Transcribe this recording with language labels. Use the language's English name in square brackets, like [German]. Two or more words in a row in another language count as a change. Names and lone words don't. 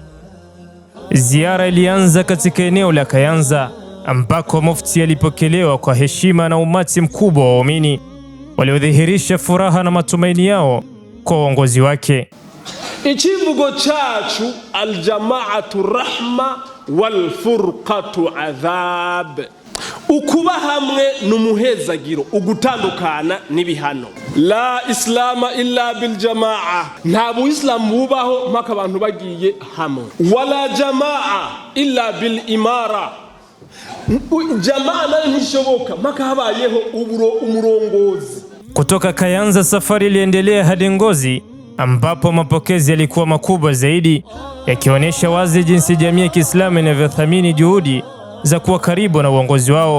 [Swahili] Ziara ilianza katika eneo la Kayanza ambako Mufti alipokelewa kwa heshima na umati mkubwa wa waumini waliodhihirisha furaha na matumaini yao kwa uongozi wake. [Rundi] Ichivugo chachu [Arabic] الجماعة رحمة والفرقة عذاب. [Rundi] Ukuba hamwe numuhezagiro, ugutandukana n'ibihano. [Arabic] لا إسلام إلا بالجماعة, [Rundi] nta buislamu bubaho mpaka abantu bagiye hamwe. [Arabic] ولا جماعة إلا بالإمارة, [Rundi] jamaa nayo ntishoboka mpaka habayeho umurongozi. [Swahili] Kutoka Kayanza safari iliendelea hadi Ngozi ambapo mapokezi yalikuwa makubwa zaidi, yakionyesha wazi jinsi jamii ya Kiislamu inavyothamini juhudi za kuwa karibu na uongozi wao.